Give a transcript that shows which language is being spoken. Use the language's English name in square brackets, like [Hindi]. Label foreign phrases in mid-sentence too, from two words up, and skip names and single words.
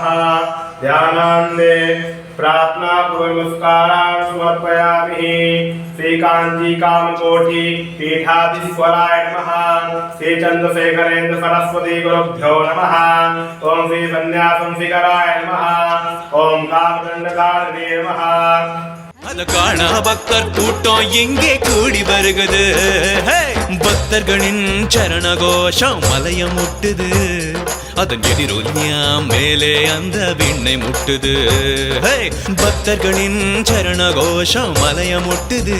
[Sanskrit] ध्यानान्ते प्रार्थना नमस्कारान् समर्पयामि। श्रीकांची कामकोटि पीठाधीश्वराय नमः। श्री चंद्रशेखरेन्द्र सरस्वती गुरुभ्यो नमः। ओम श्री सन्यासंशिखराय नमः। ओम कामदंडकारिणे नमः। [Tamil] அது காணா பக்தர் கூட்டம் எங்கே கூடி வருகுது. பக்தர்களின் சரண கோஷம் மலைய முட்டுது. அதன் எதிரொலியா மேலே அந்த விண்ணை முட்டுது. பக்தர்களின் சரண கோஷம் மலைய முட்டுது.